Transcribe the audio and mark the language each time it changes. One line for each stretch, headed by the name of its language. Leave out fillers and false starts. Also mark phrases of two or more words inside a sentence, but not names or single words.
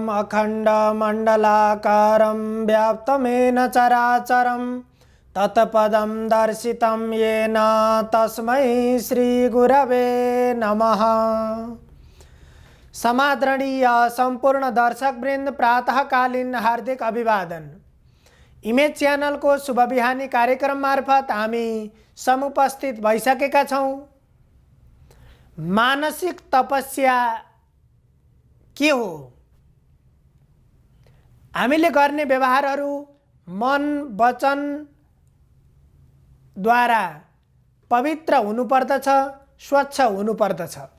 Sanskrit: अखण्डमण्डलाकारं व्याप्तमेन चराचरं तत्पदं दर्शितं येन तस्मै श्रीगुरवे नमः।
Nepali: समादरणीय संपूर्ण दर्शकवृन्द, प्रातःकालीन हार्दिक अभिवादन। इमेज चैनल को शुभ बिहानी कार्यक्रम मार्फत हामी समुपस्थित भइसकेका छौं। मानसिक तपस्या के हो? हामीले गर्ने व्यवहारहरू मन वचन द्वारा पवित्र हुनुपर्दछ, स्वच्छ हुनुपर्दछ।